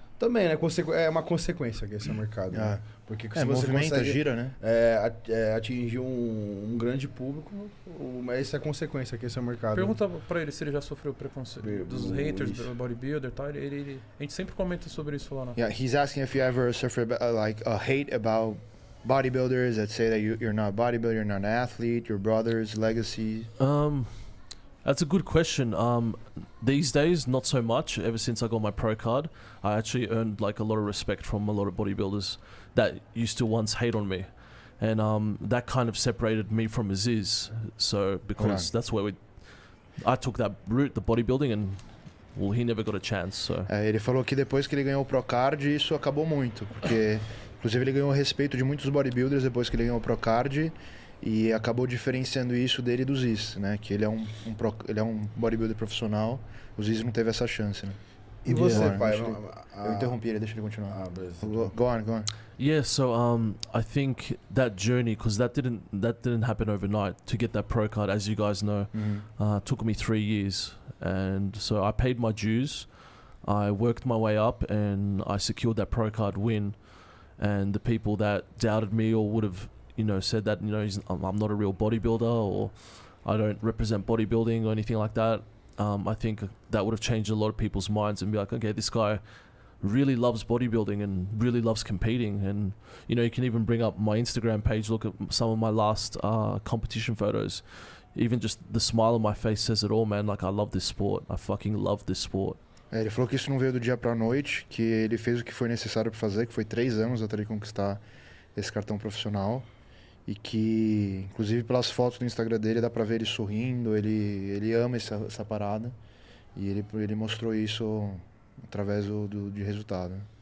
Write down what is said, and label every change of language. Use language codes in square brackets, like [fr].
[pt] Também, né? É uma consequência aquecer o mercado. Né? Porque se você consegue gira, né? atingir um grande público, essa é a consequência aquecer o mercado. Pergunta pra ele se ele já sofreu preconceito dos haters do bodybuilder, tá? A gente sempre comenta sobre isso lá. [en] Yeah, he's asking if you ever suffer hate about bodybuilders that say that you're not a bodybuilder, you're not an athlete, your brother's legacy. That's a good question. These days, not so much. Ever since I got my pro card, I actually earned like a lot of respect from a lot of bodybuilders that used to once hate on me, and that kind of separated me from Zyzz. So because that's where I took that route, the bodybuilding, and well, he never got a chance. So [pt] Ele falou que depois que ele ganhou o pro card, isso acabou muito, porque inclusive ele ganhou o respeito de muitos bodybuilders depois que ele ganhou o pro card. E acabou diferenciando isso dele do Zyzz, né? Que ele é um bodybuilder profissional. O Zyzz não teve essa chance, né? E você, pai? Eu interrompi ele, deixa ele continuar. [en] Go on. yeah, so I think that journey, because that didn't happen overnight. To get that pro card, as you guys know, took me 3 years, and so I paid my dues. I worked my way up, and I secured that pro card win. And the people that doubted me or would have said that, I'm not a real bodybuilder or I don't represent bodybuilding or anything like that. I think that would have changed a lot of people's minds and be like, okay, this guy really loves bodybuilding and really loves competing. And, you can even bring up my Instagram page, look at some of my last competition photos. Even just the smile on my face says it all, man. Like, I love this sport. I fucking love this sport. [pt] Ele falou que isso não veio do dia pra noite, que ele fez o que foi necessário pra fazer, que foi 3 anos até ele conquistar esse cartão profissional. E que, inclusive pelas fotos do Instagram dele, dá pra ver ele sorrindo, ele ama essa parada. E ele mostrou isso através de resultado.